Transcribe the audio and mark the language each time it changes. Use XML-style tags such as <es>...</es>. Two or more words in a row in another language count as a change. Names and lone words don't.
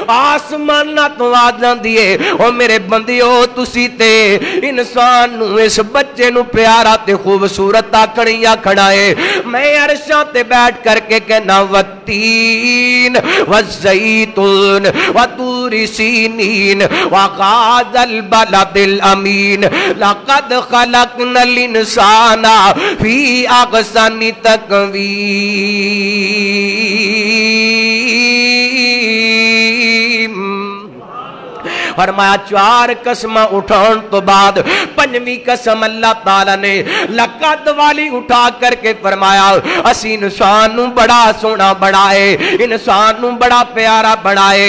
<pa>آسماناں توں آ جاندی اے او میرے بندیو تسیں تے انسان نوں اس بچے نوں پیارا تے خوبصورت آکھن ای آکھنا اے. میں عرشاں تے بیٹھ کر کے کہنا</pa> <ar>والتين والزيتون وطور سينين وهذا البلد الأمين لقد خلقنا الإنسان في أحسن تقويم.</ar> <pa>فرمایا چار قسم اٹھانے توں بعد پنجویں قسم اللہ تعالیٰ نے لقد والی اٹھا کر کے فرمایا اسیں انسان نوں وڈا سوہنا بنائے، انسان نوں وڈا پیارا بنائے.</pa>